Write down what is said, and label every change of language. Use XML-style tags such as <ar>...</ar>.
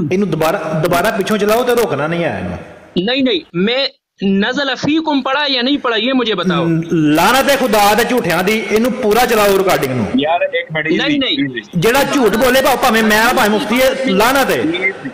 <pa>ਇਹਨੂੰ ਦੁਬਾਰਾ ਪਿੱਛੋਂ ਚਲਾਓ ਤੇ ਰੋਕਣਾ ਨਹੀਂ ਹੈ ਇਹਨੂੰ।</pa> <ur>नहीं मैं नज़ल फीकुम पढ़ा या नहीं पढ़ा ये मुझे बताओ।</ur> <pa>ਲਾਨਤ ਹੈ ਖੁਦਾ ਦੇ ਝੂਠਿਆਂ ਦੀ, ਇਹਨੂੰ ਪੂਰਾ ਚਲਾਓ ਰਿਕਾਰਡਿੰਗ ਨੂੰ। ਯਾਰ ਇੱਕ ਮਿੰਟ,</pa> <ur>नहीं</ur> <pa>ਜਿਹੜਾ ਝੂਠ ਬੋਲੇ ਭਾਵੇਂ ਮੈਂ ਭਾਵੇਂ ਮੁਫਤੀ ਹੈ, ਲਾਨਤ ਹੈ।</pa>